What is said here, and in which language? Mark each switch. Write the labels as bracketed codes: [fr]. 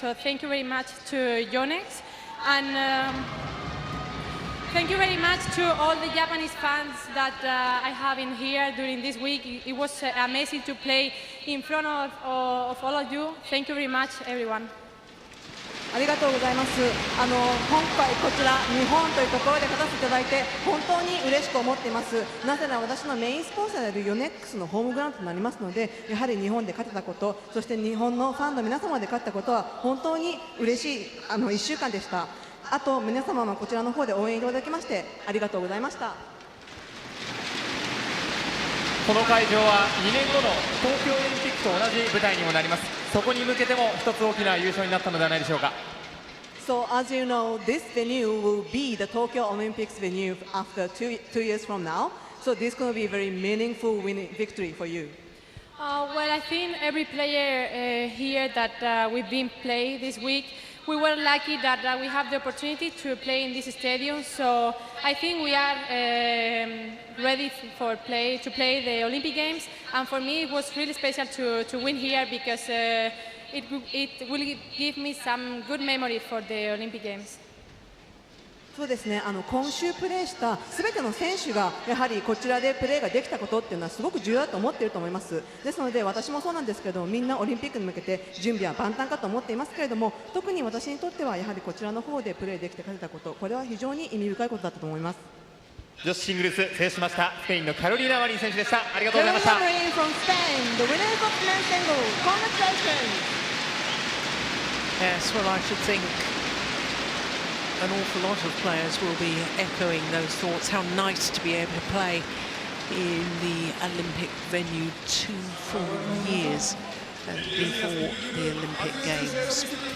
[en] So thank you very much to Yonex. And thank you very much to all the Japanese fans that I have in here during this week. It was amazing to play in front of all of you. Thank you very much, everyone. [ja] ありがとうございます。今回こちら日本というところで勝たせていただいて本当に嬉しく思っています。なぜなら私のメインスポンサーであるヨネックスのホームグラウンドとなりますので、やはり日本で勝てたこと、そして日本のファンの皆様で勝ったことは本当に嬉しい1週間でした。あと皆様もこちらの方で応援いただきましてありがとうございました。この会場は2年後の東京オリンピックと同じ舞台にもなります。そこに向けても一つ大きな優勝になったのではないでしょうか。 [en] So as you know, this venue will be the Tokyo Olympics venue after two years from now. So this is going to be a very meaningful winning victory for you. Well, I think every player here that we've been playing this week, we were lucky that we have the opportunity to play in this stadium. So I think we are ready to play the Olympic Games. And for me, it was really special to win here because it will give me some good memory for the Olympic Games. [ja] そうですね、今週プレーしたすべての選手がやはりこちらでプレーができたことっていうのはすごく重要だと思っていると思います。ですので私もそうなんですけれども、みんなオリンピックに向けて準備は万端かと思っていますけれども、特に私にとってはやはりこちらの方でプレーできて勝てたこと、これは非常に意味深いことだったと思います。女子シングルス制しましたスペインのカロリーナ・マリン選手でした。ありがとうございました。 [en] Carolina Marin from Spain, the winners of men's singles. Congratulations. Yes, well, I should think an awful lot of players will be echoing those thoughts. How nice to be able to play in the Olympic venue 2 full years before the Olympic Games.